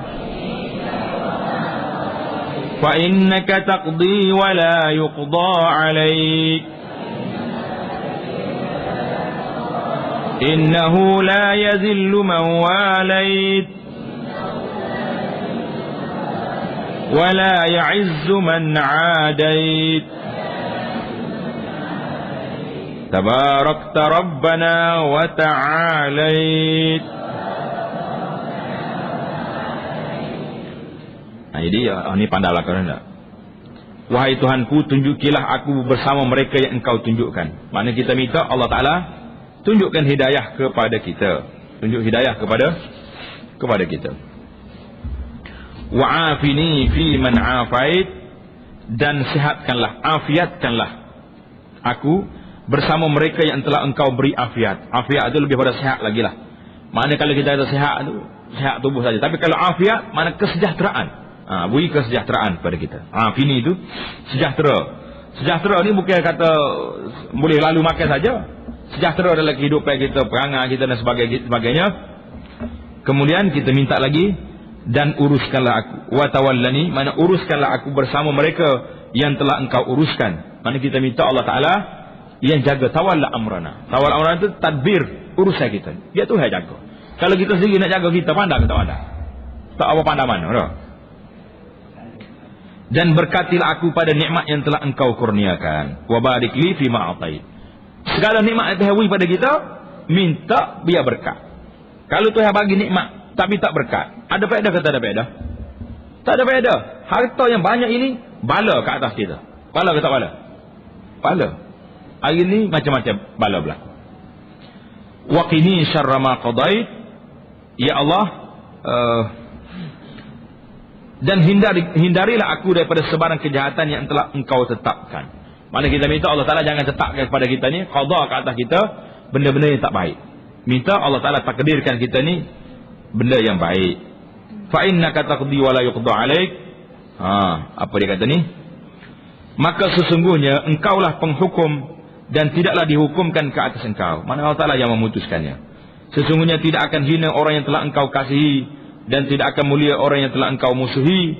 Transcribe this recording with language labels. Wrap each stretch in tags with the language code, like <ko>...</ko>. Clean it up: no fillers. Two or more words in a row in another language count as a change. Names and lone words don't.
<ar>فإنك تقضي ولا يقضى عليك، إنه لا يذل من واليت ولا يعز من عاديت تباركت ربنا وتعاليت.</ar> <ms>Jadi ini pandailah kau hendak. Wahai Tuhanku, tunjukilah aku bersama mereka yang Engkau tunjukkan. Maknanya kita minta Allah Ta'ala tunjukkan hidayah kepada kita. Tunjuk hidayah kepada kita.</ms> <ar>وعافني فيمن عافيت,</ar> <ms>dan sihatkanlah, afiatkanlah aku bersama mereka yang telah Engkau beri afiat. Afiat itu lebih pada sihat lagi lah. Maknanya kalau kita ada sihat itu, sihat tubuh saja. Tapi kalau afiat, mana kesejahteraan. Beri kesejahteraan pada kita. Afini itu sejahtera. Sejahtera ni bukan kata boleh lalu makan saja. Sejahtera dalam kehidupan kita, perangai kita dan sebagainya. Kemudian kita minta lagi, dan uruskanlah aku.</ms> <ar>وتولني,</ar> <ms>mana uruskanlah aku bersama mereka yang telah Engkau uruskan. Mana kita minta Allah Ta'ala yang jaga</ms> <ar>تولى أمرنا. تولى أمرنا</ar> <ms>itu tadbir urusan kita. Dia Tuhan jaga. Kalau kita sendiri nak jaga kita, pandai ke tak pandai? Tak apa pandai mana. Tak? Dan berkatilah aku pada nikmat yang telah Engkau kurniakan.</ms> <ar>وبارك لي فيما أعطيت.</ar> <ms>Segala nikmat yang Tuhan beri pada kita, minta biar berkat. Kalau Tuhan bagi nikmat tapi tak berkat, ada faedah ke tak ada faedah? Tak ada faedah. Harta yang banyak ini bala ke atas kita. Bala ke tak bala? Bala. Hari ini macam-macam bala belah.</ms> <ar>وقني شر ما قضيت.</ar> <ms>Ya Allah, dan hindarilah aku daripada sebarang kejahatan yang telah Engkau tetapkan. Mana kita minta Allah Ta'ala jangan tetapkan kepada kita ni, qada ke atas kita benda-benda yang tak baik. Minta Allah Ta'ala takdirkan kita ni benda yang baik.</ms> <ar>فإنك تقضي ولا يقضى عليك.</ar> <ms>Apa dia kata ni? Maka sesungguhnya Engkaulah penghukum dan tidaklah dihukumkan ke atas Engkau. Mana Allah Ta'ala yang memutuskannya. Sesungguhnya tidak akan hina orang yang telah Engkau kasihi, dan tidak akan mulia orang yang telah Engkau musuhi.</ms>